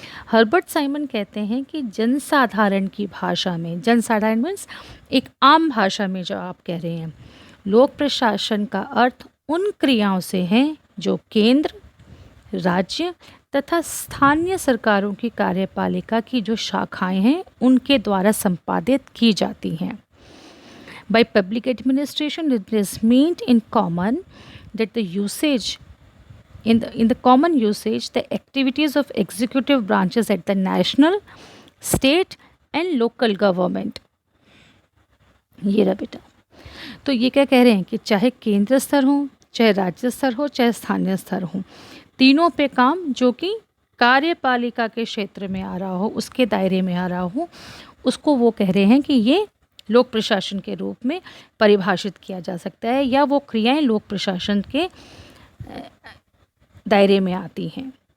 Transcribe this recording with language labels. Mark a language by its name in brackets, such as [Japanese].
[Hindi] Herbert Simon कहते हैं कि जनसाधारण की भाषा में, जनसाधारण मीन्स एक आम भाषा में जो आप कह रहे हैं, लोक प्रशासन का अर्थ उन क्रियाओं से है जो केंद्र, राज्य तथा स्थानीय सरकारों की कार्यपालिका की जो शाखाएं हैं उनके द्वारा संपादित की जाती हैं। [English] By public administration, it is meant in common that the usage in the common usage the activities of executive branches at the national, state and local government। [Hindi] ये रहा बेटा। तो ये क्या कह रहे हैं कि चाहे केंद्र स्तर हो, चाहे राज्य स्तर हो, चाहे स्थानीय स्तर हो, तीनों पे काम जो कि कार्यपालिका के क्षेत्र में आ रहा हो, उसके दायरे में आ रहा हो, उसको वो कह रहे हैं कि ये लोक प्रशासन के रूप में परिभाषित किया जा सकता है या वो क्रियाएं लोक प्रशासन के दायरे में आती हैं।